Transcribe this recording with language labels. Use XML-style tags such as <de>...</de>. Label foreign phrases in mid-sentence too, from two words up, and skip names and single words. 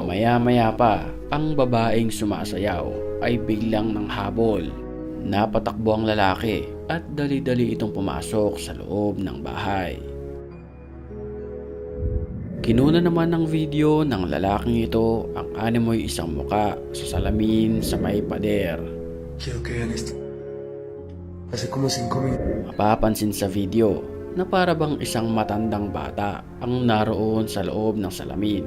<tl>Maya-maya pa, ang babaeng sumasayaw ay biglang nanghabol. Napatakbo ang lalaki at dali-dali itong pumasok sa loob ng bahay. Kinuna naman ng video ng lalaking ito ang animoy isang muka sa salamin sa may pader.</tl> <es>Quiero que vean esto. Hace como 5 minutos.</es> <tl>Mapapansin sa video na para bang isang matandang bata ang naroon sa loob ng salamin.</tl>